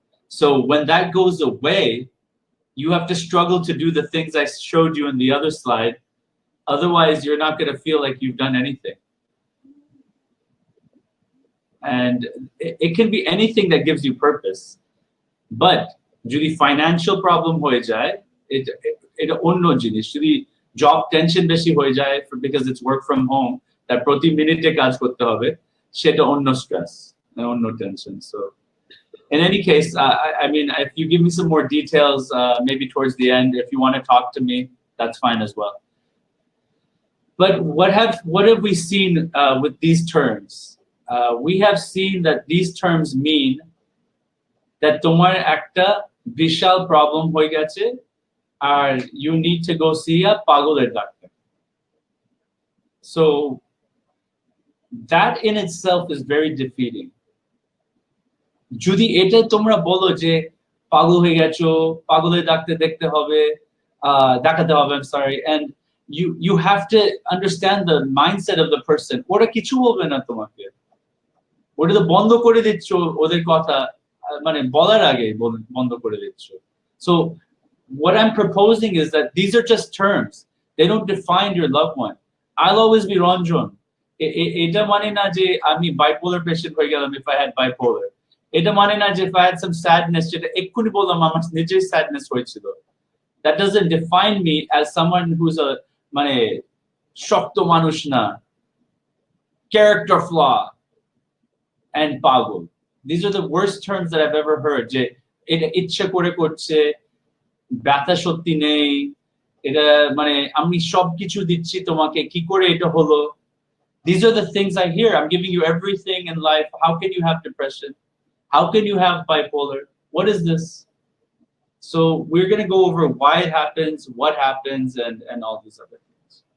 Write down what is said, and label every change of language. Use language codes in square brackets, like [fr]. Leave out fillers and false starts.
[en] So when that goes away, you have to struggle to do the things I showed you in the other slide. Otherwise, you're not going to feel like you've done anything. And it can be anything that gives you purpose. But [bn] যদি financial problem হয়ে যায়, এটা অন্য জিনিস। যদি job tension বেশি হয়ে যায় [en] because it's work from home, that [bn] প্রতি মিনিটে কাজ করতে হবে, সেটা অন্য stress, অন্য tension. [en] So in any case, I mean, if you give me some more details, maybe towards the end, if you want to talk to me, that's fine as well. But what have we seen with these terms? We have seen that these terms mean that [bn] তোমার একটা বিশাল problem হয়ে গেছে আর [en] you need to go see a [bn] পাগলের doctor. [en] So that in itself is very defeating. [bn] যদি এটা তোমরা বলো যে পাগল হয়ে গেছো, পাগলের ডাক্তার দেখতে হবে, দেখাতে হবে, [en] I'm sorry, and you have to understand the mindset of the person. [bn] ওরা কিছু বলবে না তোমাকে, ওটা তো বন্ধ করে দিচ্ছ ওদের কথা, মানে বলার আগে বন্ধ করে দিচ্ছ. [en] So what I'm proposing is that these are just terms. They don't define your loved one. I'll always be Ranjan. [bn] এটা মানে না যে আমি bipolar patient হয়ে গেলাম [en] if I had bipolar. [bn] এটা মানে না যে [en] if I had some sadness, [bn] যেটা এক্ষুনি বললাম আমার নিজের sadness হয়েছিল. [en] That doesn't define me as someone who's a [bn] মানে শক্ত মানুষ না, [en] character flaw, and [bn] pagol. [en] These are the worst terms that I've ever heard. [bn] যে এটা ইচ্ছা করে করছে, ব্যথা সত্যি নেই, এটা মানে আমি সবকিছু দিচ্ছি তোমাকে, কি করে এটা হলো? [en] These are the things I hear. I'm giving you everything in life. How can you have depression? How can you have bipolar? What is this? So we're going to go over why it happens, what happens, and all these other things.